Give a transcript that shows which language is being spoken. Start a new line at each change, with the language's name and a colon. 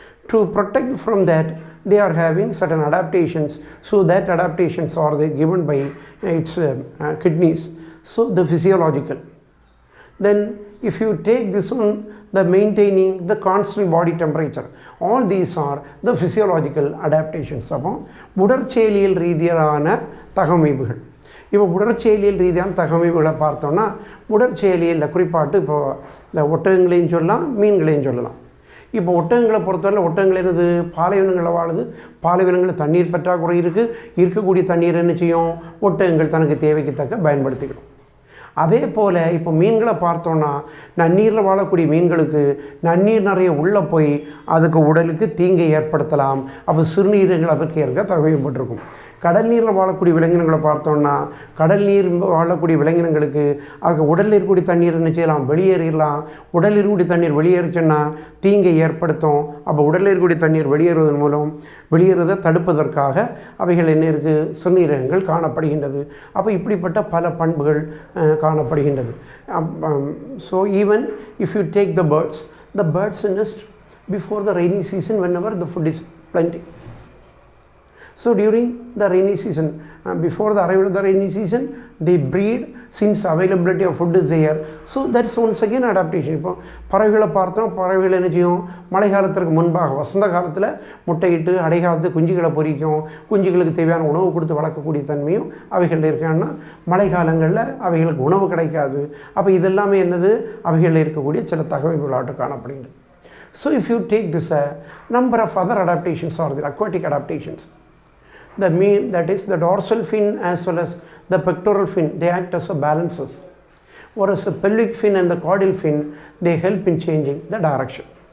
English: To protect from that, they are having certain adaptations. So that adaptations are given by its kidneys. So the physiological. Then if you take this one, the maintaining the constant body temperature. All these are the physiological adaptations.
Tamil: அப்போ உடற்செயலியல் ரீதியான தகவமைப்புகள். இப்போ உடற்செயலியல் ரீதியான தகவமைப்புகளை பார்த்தோம்னா உடற்செயலியலில் குறிப்பாட்டு இப்போ இந்த ஒட்டகங்களையும் சொல்லலாம், மீன்களையும் சொல்லலாம். இப்போ ஒட்டகங்களை பொறுத்தவரை ஒட்டகங்கள் என்னது, பாலைவனங்களில் வாழுது. பாலைவனங்களில் தண்ணீர் பற்றாக்குறை இருக்குது. இருக்கக்கூடிய தண்ணீர் என்ன செய்யும், ஒட்டகங்கள் தனக்கு தேவைக்கு தக்க பயன்படுத்திக்கணும். அதே போல் இப்போ மீன்களை பார்த்தோன்னா நன்னீரில் வாழக்கூடிய மீன்களுக்கு நன்னீர் நிறைய உள்ளே போய் அதுக்கு உடலுக்கு தீங்கை ஏற்படுத்தலாம். அப்போ சிறுநீர்கள் அதற்கு ஏற்க தகவமைப்பட்டிருக்கும். கடல் நீரில் வாழக்கூடிய விலங்கினங்களை பார்த்தோன்னா கடல் நீர் வாழக்கூடிய விலங்கினங்களுக்கு அதுக்கு உடலில் இருக்கக்கூடிய தண்ணீர் என்ன செய்யலாம், வெளியேறிடலாம். உடலில் இருக்கக்கூடிய தண்ணீர் வெளியேறிச்சுன்னா தீங்கை ஏற்படுத்தும். அப்போ உடலில் இருக்கக்கூடிய தண்ணீர் வெளியேறுவதன் மூலம் வெளியேறுவதை தடுப்பதற்காக அவைகள் என்ன இருக்குது, சிறுநீரகங்கள் காணப்படுகின்றது. அப்போ இப்படிப்பட்ட பல பண்புகள் காணப்படுகின்றது.
English: So even if you take the birds nest before the rainy season whenever the food is plenty. So during the rainy season, before the arrival of the rainy season, they breed since availability of food is there. So that's once again adaptation.
Tamil: இப்போ பறவைகளை பார்த்தோம், பறவைகள் என்ன செய்யும், மழை காலத்திற்கு முன்பாக வசந்த காலத்தில் முட்டையிட்டு அடைகாலத்து குஞ்சுகளை பொறிக்கும். குஞ்சுகளுக்கு தேவையான உணவு கொடுத்து வளர்க்கக்கூடிய தன்மையும் அவைகளில் இருக்காங்கன்னா மழை காலங்களில் அவைகளுக்கு உணவு கிடைக்காது. அப்போ இதெல்லாமே என்னது, அவைகளில் இருக்கக்கூடிய சில தகவல்களாட்டு காணப்படுகிறது.
English: So if you take this number of other adaptations or the aquatic adaptations, that is the dorsal fin as well as the pectoral fin, they act as a balances. Whereas the pelvic fin and the caudal fin, they help in changing the direction.